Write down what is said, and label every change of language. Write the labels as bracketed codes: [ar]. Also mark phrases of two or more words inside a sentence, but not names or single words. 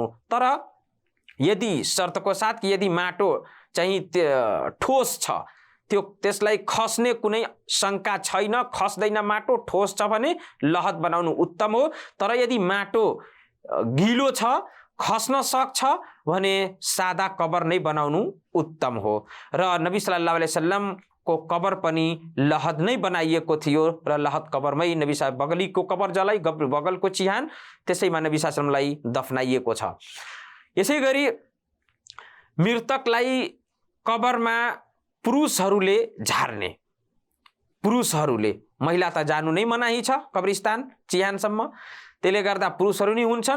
[ne] तर यदि शर्तको साथ कि यदि माटो चाहिँ ठोस छ, त्यसलाई खस्ने कुनै शंका छैन, खस्दैन, माटो ठोस छ भने लहद बनाउनु उत्तम हो। तर यदि माटो गिलो छ, खस्न सक्छ भने सादा कबर नै बनाउनु उत्तम हो। र नबी [ar] صلى الله عليه وسلم [ne] को कबर पनि लहद नै बनाइएको थियो र लहद कबरमै नबी साहब बगलीको कबर जलाई बगलको चिहान त्यसैमा नबी साहबलाई दफनाइएको छ। यसै गरी मृतकलाई कबरमा पुरुषहरूले झार्ने, पुरुषहरूले, महिला त जानु नै मनाही छ कब्रिस्तान चिहानसम्म, त्यसले गर्दा पुरुषहरू नै हुन्छन्।